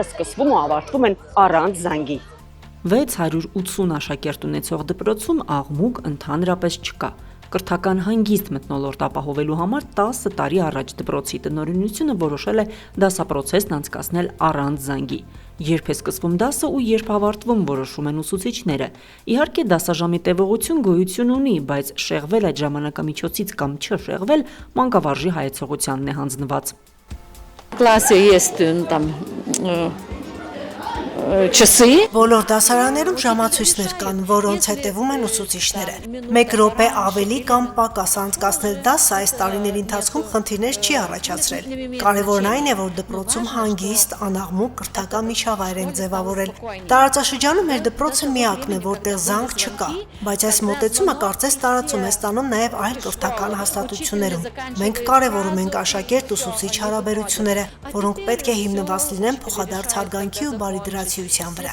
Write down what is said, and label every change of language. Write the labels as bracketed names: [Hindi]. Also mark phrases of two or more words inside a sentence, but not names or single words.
[Armenian] սկսվում ու ավարտվում են առանց զանգի։ 680 աշակերտ ունեցող դպրոցում աղմուկ ընդհանրապես չկա։ Կրթական հանգիստ մթնոլորտ ապահովելու համար 10 տարի առաջ դպրոցի տնօրինությունը որոշել է դասապրոցեսն անցկացնել առանց զանգի։ Երբ է սկսվում դասը ու երբ ավարտվում, որոշում են ուսուցիչները։ Իհարկե դասաժամի տևողություն գոյություն ունի, բայց շեղվել այդ ժամանակամիջոցից կամ չշեղվել մանկավարժի հայեցողությանն է հանձնված։ [Russian] Классе есть там часы. [Armenian] Բոլոր դասարաններում ժամացույցներ կան, որոնց հետևում են ուսուցիչները։ 1 րոպե ավելի կամ պակաս անցկացնել դասը այս տարիների ընթացքում խնդիրներ չի առաջացրել։ Կարևորն այն է, որ դպրոցում հանգիստ, անաղմուկ կրթական միջավայր են ձևավորել։ Տարածաշրջանում մեր դպրոցը միակն է, որտեղ զանգ չկա, բայց այս մոտեցումը կարծես տարածում է ստանում նաև այլ կրթական հաստատություններում։ Մենք կարևորում ենք աշակերտ-ուսուցիչ հարաբերությունները, որոնք պետք է հիմնված լինեն փոխադարձ հարգանքի ու բարիդրացիության վրա։